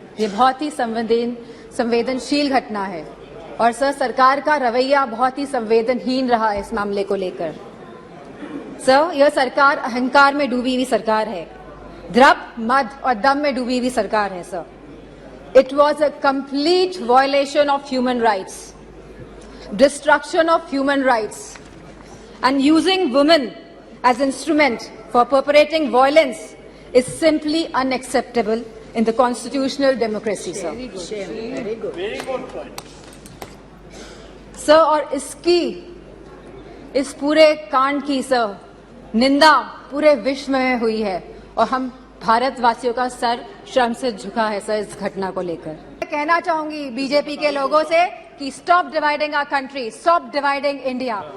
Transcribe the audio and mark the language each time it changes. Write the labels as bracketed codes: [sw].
[hi] ये बहुत ही संवेदनशील घटना है और सर सरकार का रवैया बहुत ही संवेदनहीन रहा है इस मामले को लेकर। सर यह सरकार अहंकार में डूबी हुई सरकार है, द्रव, मद और दम में डूबी हुई सरकार है sir. [en] It was a complete violation of human rights, destruction of human rights and using women as instrument for perpetrating violence is simply unacceptable in the constitutional democracy, sir. Very good point. [hi] Sir, और इस पूरे कांड की sir निंदा पूरे विश्व में हुई है और हम भारतवासियों का सर शर्म से झुका है सर इस घटना को लेकर। मैं कहना चाहूंगी बीजेपी के लोगों से कि [en] Stop dividing our country, stop dividing India.